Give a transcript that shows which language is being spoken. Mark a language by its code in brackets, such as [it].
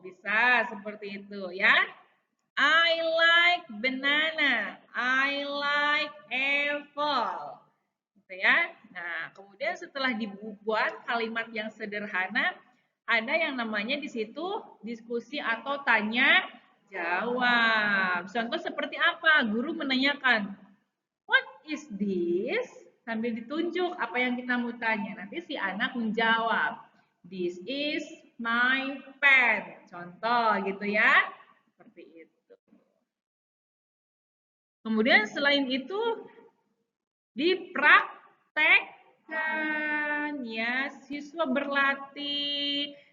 [id] Bisa seperti itu ya. [en] I like banana. I like apple. [id] Gitu ya. Nah, kemudian setelah dibuat kalimat yang sederhana, ada yang namanya di situ diskusi atau tanya jawab. Contoh seperti apa? Guru menanyakan, [en] "What is this?" [id] Sambil ditunjuk apa yang kita mau tanya. Nanti si anak menjawab, [en] "This is my pen." [id] Contoh gitu ya. Seperti itu. Kemudian selain itu dipraktekkan ya, siswa berlatih.